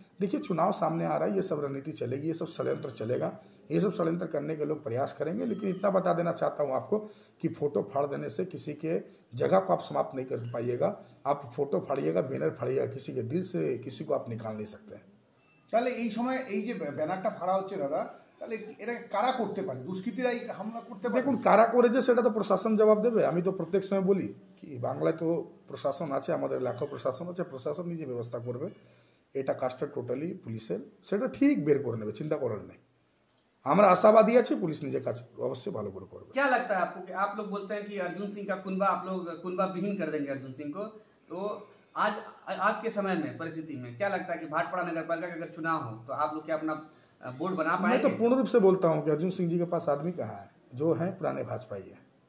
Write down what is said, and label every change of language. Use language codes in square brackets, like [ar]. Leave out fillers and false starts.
[hi] देखिए चुनाव सामने आ रहा है, ये सब रणनीति चलेगी, ये सब षड्यंत्र चलेगा, ये सब षड्यंत्र करने के लोग प्रयास करेंगे। लेकिन इतना बता देना चाहता हूँ आपको कि फोटो फाड़ देने से किसी के जगह को आप समाप्त नहीं कर पाइएगा। आप फोटो फाड़िएगा, बैनर फाड़िएगा, किसी के दिल से किसी को आप निकाल नहीं सकते हैं। [bn] তাহলে এই সময় এই যে ব্যানারটা ফাড়া হচ্ছে দাদা, তাহলে এটা কারা করতে পারে? দুষ্কৃতীরাই হামলা করতে পারে? দেখুন কারা করেছে সেটা তো প্রশাসন জবাব দেবে। আমি তো প্রত্যেক সময় বলি কি বাংলায় তো প্রশাসন আছে, আমাদের এলাকায় প্রশাসন আছে, প্রশাসন নিজে ব্যবস্থা করবে। এটা কাজটা টোটালি পুলিশের, সেটা ঠিক বের করে নেবে, চিন্তা করার নেই। আমরা আশাবাদী আছি পুলিশ নিজে কাজ অবশ্যই ভালো করে করবে। [hi] क्या लगता है आपको कि आप लोग बोलते हैं कि अर्जुन सिंह का कुनबा आप लोग कुनबा विहीन कर देंगे अर्जुन सिंह को, तो आज के समय में परिस्थिति में क्या लगता है कि भाटपाड़ा नगर पालिका का अगर चुनाव हो तो आप लोग क्या अपना बोर्ड बना मैं पाएंगे? तो पूर्ण रूप से बोलता हूँ कि अर्जुन सिंह जी के पास आदमी कहाँ है? जो है पुराने भाजपाई है।